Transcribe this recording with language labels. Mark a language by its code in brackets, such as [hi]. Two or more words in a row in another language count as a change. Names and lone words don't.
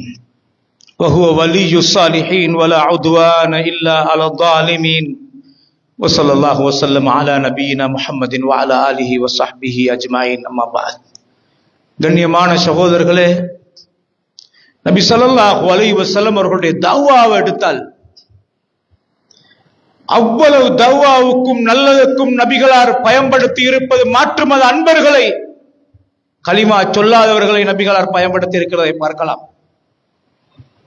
[ar] وهو ولي الصالحين ولا عدوان إلا على الظالمين وصلى الله وسلم على نبينا محمد وعلى آله وصحبه أجمعين أما بعد. [ta] கண்ணியமான சகோதரர்களே, நபி [ar] صلى الله عليه وسلم [ta] அவர்களுடைய தஅவாவை எடுத்தால் அவ்வளவு தஅவாவுக்கும் நல்லதுக்கும் நபிகளார் பயன்படுத்தி இருப்பது மாற்று மத அன்பர்களை, கலிமா சொல்லாதவர்களை நபிகளார் பயன்படுத்தி இருக்கிறதை பார்க்கலாம்.